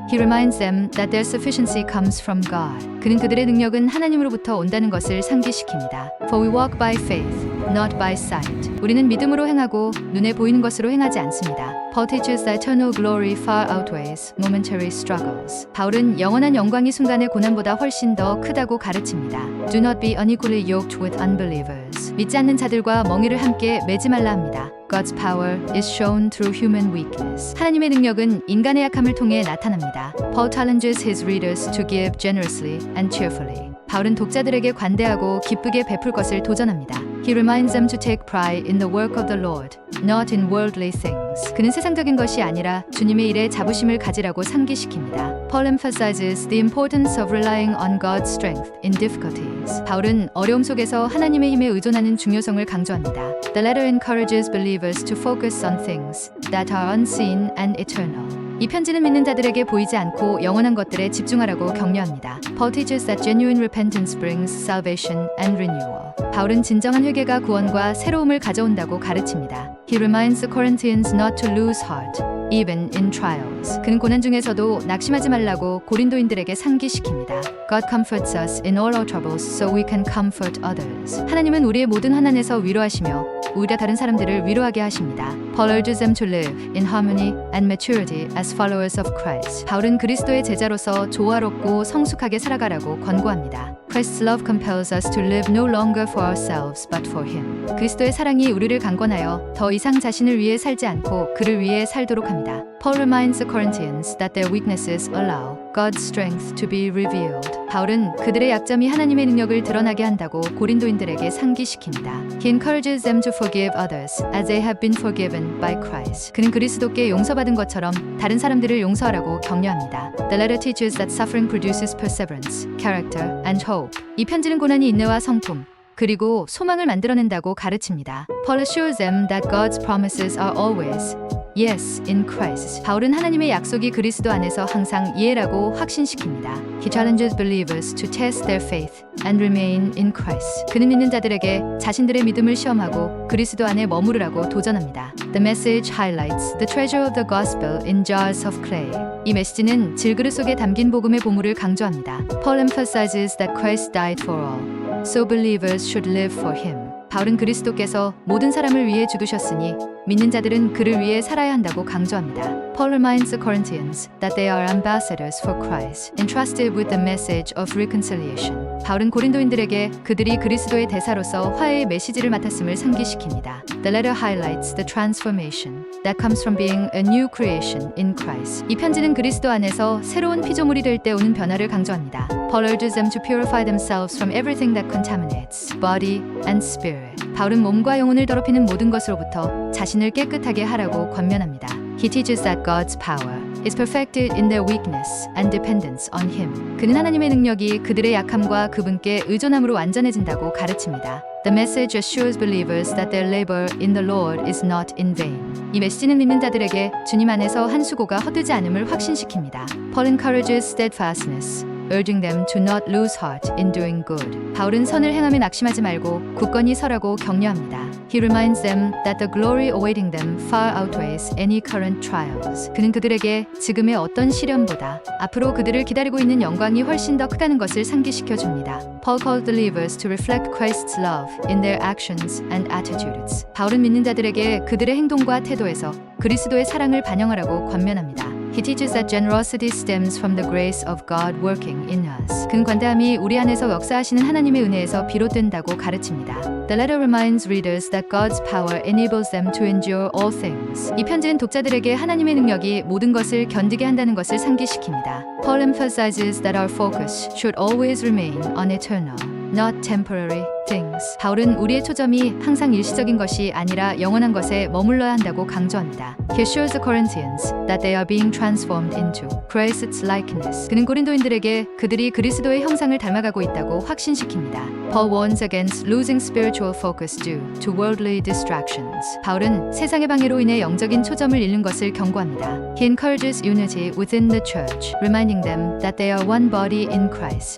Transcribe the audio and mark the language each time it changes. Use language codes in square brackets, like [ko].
[en] He reminds them that their sufficiency comes from God. [ko] 그는 그들의 능력은 하나님으로부터 온다는 것을 상기시킵니다. [en] For we walk by faith, not by sight. [ko] 우리는 믿음으로 행하고 눈에 보이는 것으로 행하지 않습니다. [en] Paul teaches that eternal glory far outweighs momentary struggles. [ko] 바울은 영원한 영광이 순간의 고난보다 훨씬 더 크다고 가르칩니다. [en] Do not be unequally yoked with unbelievers. [ko] 믿지 않는 자들과 멍에를 함께 매지 말라 합니다. [en] God's power is shown through human weakness. [ko] 하나님의 능력은 인간의 약함을 통해 나타납니다. [en] Paul challenges his readers to give generously and cheerfully. [ko] 바울은 독자들에게 관대하고 기쁘게 베풀 것을 도전합니다. [en] He reminds them to take pride in the work of the Lord, not in worldly things. [ko] 그는 세상적인 것이 아니라 주님의 일에 자부심을 가지라고 상기시킵니다. [en] Paul emphasizes the importance of relying on God's strength in difficulties. [ko] 바울은 어려움 속에서 하나님의 힘에 의존하는 중요성을 강조합니다. [en] The letter encourages believers to focus on things that are unseen and eternal. [ko] 이 편지는 믿는 자들에게 보이지 않고 영원한 것들에 집중하라고 격려합니다. [en] Paul teaches that genuine repentance brings salvation and renewal. [ko] 바울은 진정한 회개가 구원과 새로움을 가져온다고 가르칩니다. [en] He reminds the Corinthians not to lose heart, even in trials. [ko] 그는 고난 중에서도 낙심하지 말라고 고린도인들에게 상기시킵니다. [en] God comforts us in all our troubles so we can comfort others. [ko] 하나님은 우리의 모든 환난에서 위로하시며 오히려 다른 사람들을 위로하게 하십니다. [en] Paul urges them to live in harmony and maturity as followers of Christ. [ko] 바울은 그리스도의 제자로서 조화롭고 성숙하게 살아가라고 권고합니다. [en] Christ's love compels us to live no longer for ourselves but for Him. [ko] 그리스도의 사랑이 우리를 강권하여 더 이상 자신을 위해 살지 않고 그를 위해 살도록 합니다. [en] Paul reminds the Corinthians that their weaknesses allow God's strength to be revealed. [ko] 바울은 그들의 약점이 하나님의 능력을 드러나게 한다고 고린도인들에게 상기시킵니다. [en] He encourages them to forgive others as they have been forgiven by Christ. [ko] 그는 그리스도께 용서받은 것처럼 다른 사람들을 용서하라고 격려합니다. [en] The letter teaches that suffering produces perseverance, character, and hope. [ko] 이 편지는 고난이 인내와 성품, 그리고 소망을 만들어낸다고 가르칩니다. [en] Paul assures them that God's promises are always, Yes, in Christ. [ko] 바울은 하나님의 약속이 그리스도 안에서 항상 예라고 확신시킵니다. [en] He challenges believers to test their faith and remain in Christ. [ko] 그는 믿는 자들에게 자신들의 믿음을 시험하고 그리스도 안에 머무르라고 도전합니다. [en] The message highlights the treasure of the gospel in jars of clay. [ko] 이 메시지는 질그릇 속에 담긴 복음의 보물을 강조합니다. [en] Paul emphasizes that Christ died for all, so believers should live for him. [ko] 바울은 그리스도께서 모든 사람을 위해 죽으셨으니 믿는 자들은 그를 위해 살아야 한다고 강조합니다. [en] Paul reminds the Corinthians that they are ambassadors for Christ, entrusted with the message of reconciliation. [ko] 바울은 고린도인들에게 그들이 그리스도의 대사로서 화해의 메시지를 맡았음을 상기시킵니다. [en] The letter highlights the transformation that comes from being a new creation in Christ. [ko] 이 편지는 그리스도 안에서 새로운 피조물이 될 때 오는 변화를 강조합니다. [en] Paul urges them to purify themselves from everything that contaminates body and spirit. [ko] 바울은 몸과 영혼을 더럽히는 모든 것으로부터 자신을 깨끗하게 하라고 권면합니다. [en] He teaches that God's power is perfected in their weakness and dependence on Him. [ko] 그는 하나님의 능력이 그들의 약함과 그분께 의존함으로 완전해진다고 가르칩니다. [en] The message assures believers that their labor in the Lord is not in vain. [ko] 이 메시지는 믿는 자들에게 주님 안에서 한 수고가 헛되지 않음을 확신시킵니다. [en] Paul encourages steadfastness, urging them to not lose heart in doing good. [ko] 바울은 선을 행함에 낙심하지 말고 굳건히 서라고 격려합니다. [en] He reminds them that the glory awaiting them far outweighs any current trials. [ko] 그는 그들에게 지금의 어떤 시련보다 앞으로 그들을 기다리고 있는 영광이 훨씬 더 크다는 것을 상기시켜 줍니다. [en] Paul called believers to reflect Christ's love in their actions and attitudes. [ko] 바울은 믿는 자들에게 그들의 행동과 태도에서 그리스도의 사랑을 반영하라고 권면합니다. [en] He teaches that generosity stems from the grace of God working in us. [ko] 그는 관대함이 우리 안에서 역사하시는 하나님의 은혜에서 비롯된다고 가르칩니다. [en] The letter reminds readers that God's power enables them to endure all things. [ko] 이 편지는 독자들에게 하나님의 능력이 모든 것을 견디게 한다는 것을 상기시킵니다. [en] Paul emphasizes that our focus should always remain on eternal, not temporary things. [ko] 바울은 우리의 초점이 항상 일시적인 것이 아니라 영원한 것에 머물러야 한다고 강조합니다. [en] He assures the Corinthians that they are being transformed into Christ's likeness. [ko] 그는 고린도인들에게 그들이 그리스도의 형상을 닮아가고 있다고 확신시킵니다. [en] Paul warns against losing spiritual focus due to worldly distractions. [ko] 바울은 세상의 방해로 인해 영적인 초점을 잃는 것을 경고합니다. [en] He encourages unity within the church, reminding them that they are one body in Christ.